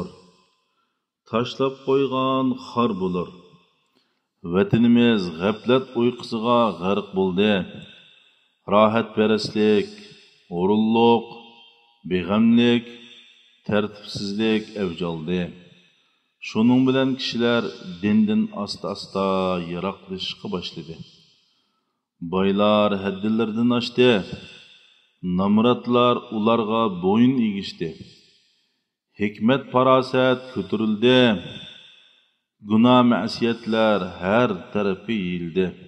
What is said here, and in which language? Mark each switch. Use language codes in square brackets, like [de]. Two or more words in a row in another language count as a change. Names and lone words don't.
[uz] Tashlab qo'ygan xor bo'lar. Vatanimiz g'aflat uyqusiga g'arq bo'ldi. Rohatparastlik, o'rinliq, beg'amlik, tartibsizlik avj oldi. Şunun bilen kişiler dindin asta-asta yiroqlashishga boshladi. Boylar haddilardan oshdi. Namratlar ularga bo'yin egishdi. Hikmet farosat ko'tarildi. Gunoh ma'siyatlar har tarafga yeyildi.